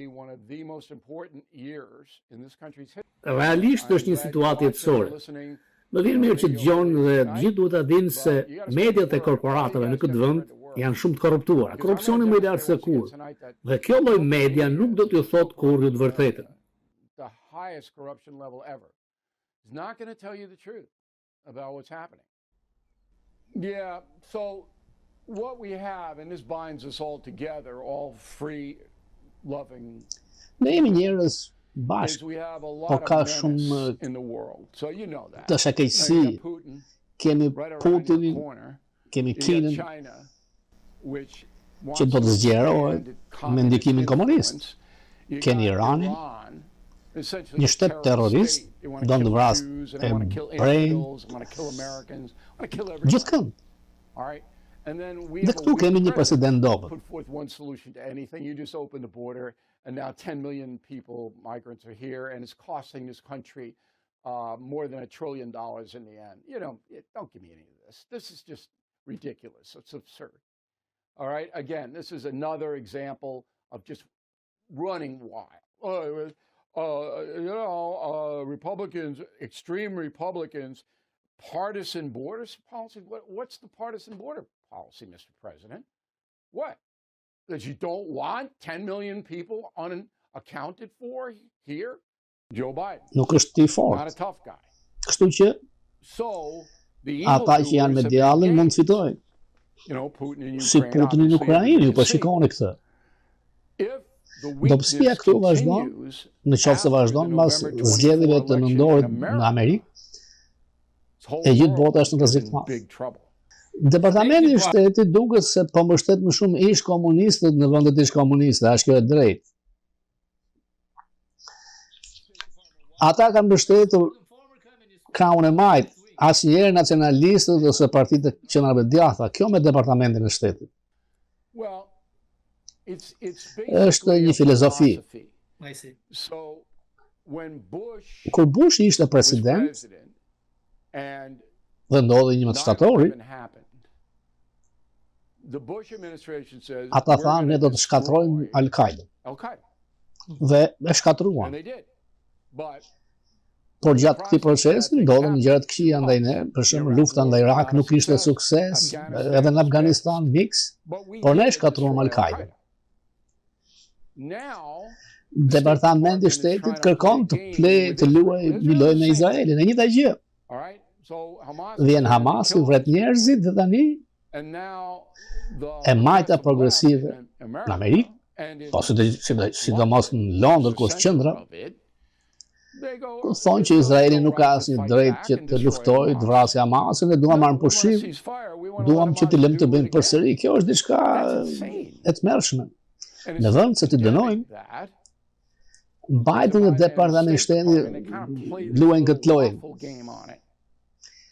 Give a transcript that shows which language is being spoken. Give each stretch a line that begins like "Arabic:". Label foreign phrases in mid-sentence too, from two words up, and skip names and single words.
Albanian: Realisht është një situatë jetësore. Më vjen mirë që dëgjojnë dhe gjithë duhet ta dinë se mediat e korporatave në këtë vend janë shumë të korruptuara. Korrupsioni më i lartë se kur. Dhe kjo lloj media nuk do t'ju thotë kurrë të vërtetën.
English: Yeah, so what we have, and this binds us all together, all free, loving,
Albanian: Ne jemi njerëz
English: is
Albanian: bashkë,
English: we have a
Albanian: po
English: lot
Albanian: ka
English: of
Albanian: shumë
English: menace in the world. So you know that.
Albanian: të shakejsi.
English: You got Putin
Albanian: Kemi
English: right around your
Albanian: Putinin,
English: corner.
Albanian: kemi
English: You got
Albanian: Kinën,
English: China, which
Albanian: që do të zgjerohet me ndikimin komunist. Keni Iranin, një shtet terrorist, do të vrasë gjithkënd. Dhe këtu kemi një president dobët.
English: Put forth one solution to anything. You just open the border, and now 10 million people, migrants, are here, and it's costing this country more than $1 trillion in the end. You know, don't give me any of this. This is just ridiculous. It's absurd. All right. Again, this is another example of just running wild. Republicans, extreme Republicans, partisan border policy. What's the partisan border policy, Mr. President? What? That you don't want 10 million people unaccounted for here? Joe Biden.
Albanian: Nuk është i
English: Not a
Albanian: fortë.
English: tough guy.
Albanian: Kështu që
English: So the
Albanian: ata që janë me djallin mund të fitojnë.
English: Putin in
Albanian: Si
English: Ukraine,
Albanian: Putini në
English: obviously,
Albanian: Ukrainë, ju po
English: you can see.
Albanian: shikoni këtë.
English: If the
Albanian: Dobësia
English: weakness
Albanian: këtu vazhdon,
English: continues
Albanian: në qoftë se
English: after
Albanian: vazhdon
English: the
Albanian: mbas
English: November 24
Albanian: zgjedhjeve të
English: election
Albanian: nëndorit
English: in
Albanian: në Amerikë,
English: this whole
Albanian: e gjithë
English: world
Albanian: bota është në
English: is
Albanian: rrezik
English: in
Albanian: të madh.
English: big trouble.
Albanian: Departamenti i shtetit duket se po mbështet më shumë ish komunistët në vendet ish komuniste, a është kjo e drejtë? Ata kanë mbështetur krahun e majt, asnjëherë nacionalistët ose partitë të qendrave djatha, kjo me departamentin e shtetit.
English: Well, it's
Albanian: Është
English: basically
Albanian: një
English: a
Albanian: filozofi.
English: philosophy. So when Bush
Albanian: Kur Bush ishte
English: was president president and
Albanian: dhe ndodhi 11 shtatori,
English: 9/11 happened, the Bush administration says
Albanian: ata
English: we're
Albanian: thanë ne
English: gonna
Albanian: do të shkatrojmë
English: destroy Al-Qaeda
Albanian: Al-Qaeda. dhe e shkatruan.
English: And they did. But
Albanian: Por gjatë këtij procesi ndodhen gjëra të këqija ndaj ne, për shembull lufta ndaj Irak nuk ishte sukses, edhe në Afganistan mix,
English: we
Albanian: por ne
English: did
Albanian: shkatruam
English: destroy Al-Qaeda. Now
Albanian: Departamenti i shtetit kërkon të luajë një lojë me Izraelin, e njëjta gjë.
English: all right, so Hamas
Albanian: Vjen Hamasi, vret njerëzit dhe tani
English: and now the
Albanian: e majta
English: left
Albanian: progresive
English: in America
Albanian: në Amerikë,
English: and in
Albanian: po sidomos në Londër ku është qendra,
English: of it, they go
Albanian: thonë që Izraeli nuk ka asnjë drejtë që të luftojë, të vrasë Hamasin dhe duam marrë pushim, duam që të lëmë të bëjmë përsëri. Kjo është diçka e tmerrshme. Në vend se të dënojmë, Biden dhe departamenti i shtetit luajnë këtë lojë.